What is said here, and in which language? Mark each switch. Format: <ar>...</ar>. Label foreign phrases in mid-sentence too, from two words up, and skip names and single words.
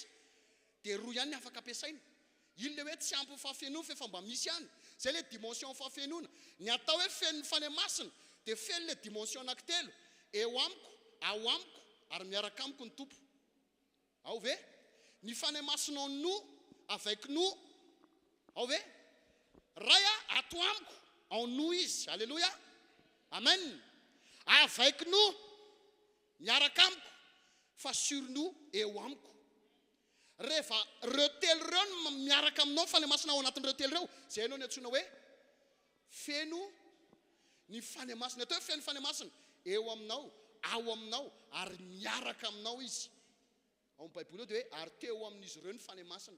<mg>Dia roa ihany ny afaka ampiasaina. Ilo le hoe tsy ampy fahafenoana fa efa mba misy ihany. Zay le dimension fahafenoana. Ny atao hoe feno ny fany masina dia feno le dimension anankitelo. Eo amiko, ao amiko, ary miaraka amiko ny tompo. Ao ve? Ny fany masina</mg> <fr>en nous, avec nous.</fr> <mg>Ao ve? Raya ato amiko,</mg> <fr>en nous</fr> <mg>izy. Alléluia.</mg> <fr>Amen. Avec nous,</fr> <mg>miaraka amiko, fa</mg> <fr>sur nous,</fr> <mg>eo amiko. Rehefa retelo reo no miaraka aminao fa le masina ao anatin'ny retelo reo, zay ianao ny antsoina hoe feno ny fany masina. Atao hoe feno fany masina eo aminao, ao aminao, ary miaraka aminao izy. Ao amin'ny Baiboly dia hoe ary teo amin'izy ireo ny fany masina.</mg>